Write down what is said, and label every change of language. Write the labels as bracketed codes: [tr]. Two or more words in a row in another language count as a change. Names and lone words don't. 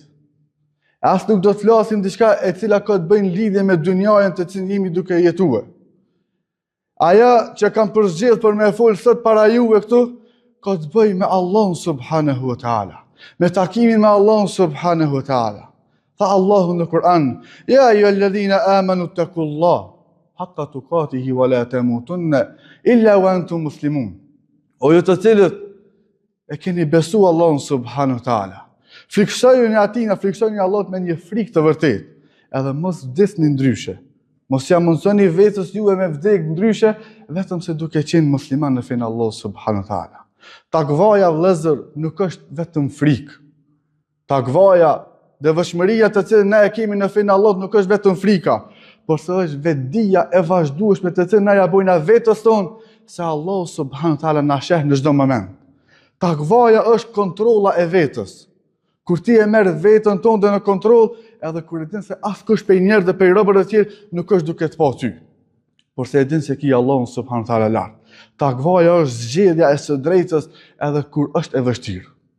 [sq] As nuk do të flasim diçka e cila ka të bëjnë lidhje me dynjajën të cilën jemi duke jetuar. Aja që kam përzgjedhur për me folë sot para juve këtu, ka të bëjë me Allahun [ar] سبحانه وتعالى, [sq] me takimin me Allahun [ar] سبحانه وتعالى. [sq] Tha Allahu në Kur'an, [ar] يا أيها الذين آمنوا اتقوا الله حق تقاته ولا تموتن إلا وأنتم مسلمون. [sq] O ju të cilët e keni besu Allahun [ar] سبحانه وتعالى, [sq] friksojeni atina, friksojeni Allahut me një frikë të vërtetë, edhe mos vdesni ndryshe. Mos ja mundsoni vetës juve me vdek ndryshe, vetëm se duke qenë musliman në fenë Allah [ar] سبحانه وتعالى. [sq] Takvaja vëllezër nuk është vetëm frikë. Takvaja, devotshmëria të cilën ne e kemi në fenë Allah nuk është vetëm frika, por se është vetdia e vazhdueshme të cilën ne ja bojna vetës tonë se Allah [ar] سبحانه وتعالى [sq] na sheh në çdo moment. Takvaja është kontrolla e vetës. Kur ti e merr veten tonë në kontroll, edhe kur e din se askush prej njerëzve dhe prej robërve të tjerë nuk është duke të pa ty. Por se e din se ki Allahun [ar] سبحانه وتعالى [sq] lart. Takvaja është zgjedhja e së drejtës edhe kur është e vështirë.